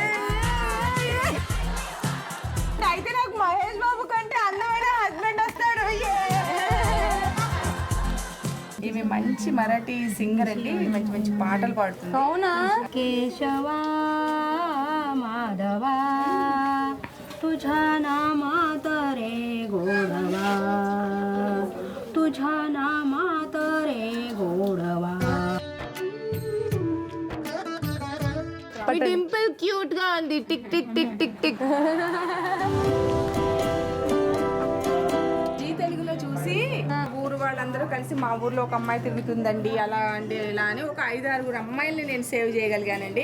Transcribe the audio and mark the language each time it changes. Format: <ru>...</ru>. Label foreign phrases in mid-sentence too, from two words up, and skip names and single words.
<te>అయితే నాకు మహేష్ బాబు కంటే అందమైన హస్బెండ్ వస్తాడు. ఈమె మంచి మరాఠీ సింగర్ అండి, మంచి మంచి పాటలు పాడుతుంది. అవునా?</te> <mr>కేశవా మాధవా तुझा नामात रे गोडवा तुझा नामात रे गोडवा.</mr> <te>డింపుల్ క్యూట్ గా ఉంది. టిక్ టిక్ టిక్ టిక్ టిక్. జీ తెలుగులో చూసి ఊరు వాళ్ళందరూ కలిసి మా ఊర్లో ఒక అమ్మాయి తిరుగుతుందండి అలా అండి ఇలా అని ఒక 5-6 అమ్మాయిల్ని నేను సేవ్ చేయగలిగానండి.</te>